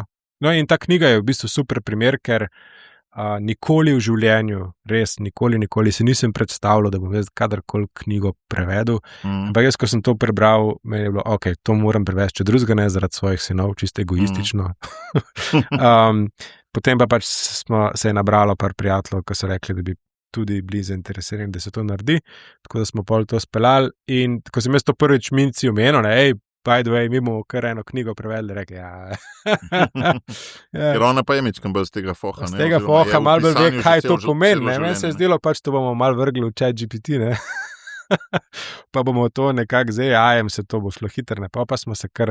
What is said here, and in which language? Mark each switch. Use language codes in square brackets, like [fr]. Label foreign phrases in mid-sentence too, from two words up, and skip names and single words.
[sl] No, in ta knjiga je v bistvu super primer, ker nikoli v življenju, res nikoli se nisem predstavljal, da bom jaz kadarkoli knjigo prevedel, ampak jaz, ko sem to prebral, meni je bilo, ok, to moram prevesti, če drugega ne, zaradi svojih sinov, čisto egoistično. Potem pa pač se je nabralo par prijateljev, ko so rekli, da bi tudi bili zainteresirani, da se to naredi, tako da smo pol to speljali in ko sem jaz to prvič Mici omenil, [en] by the way, [sl] mi bomo kar eno knjigo prevedli, rekli, Ker ona pa je mičkam bolj z tega foha. Z tega foha malo bolj ve, kaj to pomeni. Meni se je zdelo pač, to bomo malo vrgli v ChatGPT, ne. Pa bomo to nekako z AI-jem se to bo šlo hitro, pa smo se kar...